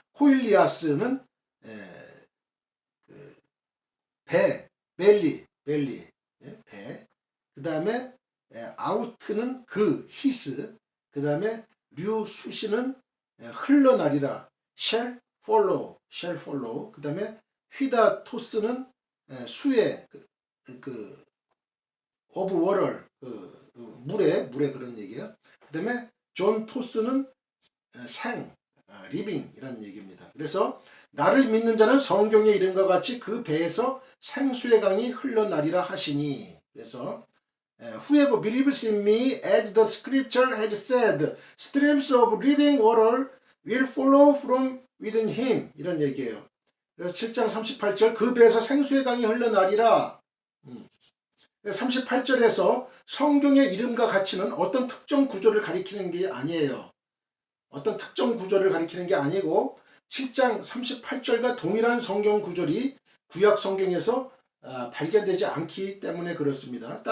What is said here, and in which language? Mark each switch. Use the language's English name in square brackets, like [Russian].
[Korean] 코일리아스는 배 벨리 배 그 다음에 아우트는 히스 그 다음에 류수시는 흘러나리라 [English] shall follow [Korean] 그 다음에 휘다토스는 수의 [English] of water [Korean] 물의 그런 얘기예요. 그 다음에 존 토스는 living 이라는 얘기입니다. 그래서 나를 믿는 자는 성경의 이름과 같이 그 배에서 생수의 강이 흘러나리라 하시니 그래서 [English] Whoever believes in me, as the scripture has said, streams of living water will flow from within him. [Korean] 이런 얘기예요. 그래서 7장 38절 그 배에서 생수의 강이 흘러나리라. 38절에서 성경의 이름과 가치는 어떤 특정 구조를 가리키는 게 아니에요. 어떤 특정 구조를 가리키는 게 아니고 7장 38절과 동일한 성경 구절이 구약 성경에서 발견되지 않기 때문에 그렇습니다.